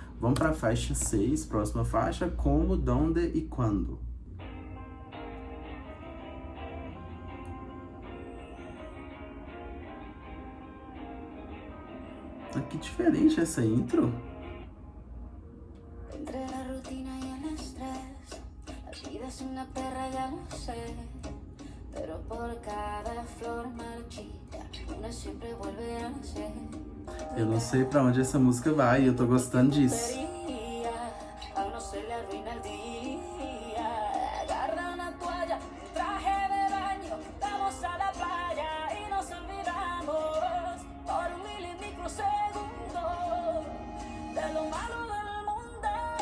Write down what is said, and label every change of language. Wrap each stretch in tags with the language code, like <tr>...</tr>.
<pt>Vamos para a faixa 6, próxima faixa, Como, Donde e Quando. Que diferente essa intro.</pt> <es>Entre la rutina y el estrés, la vida es una perra, ya lo sé. Pero por cada flor marchita, una siempre vuelve a nacer.</es> <pt>Eu não sei pra onde essa música vai e eu tô gostando disso.</pt> <es>Aún no se le arruina el día. Agarra una toalla, traje de baño, vamos a la playa y nos olvidamos por un milimicrosegundo de lo malo del mundo.</es>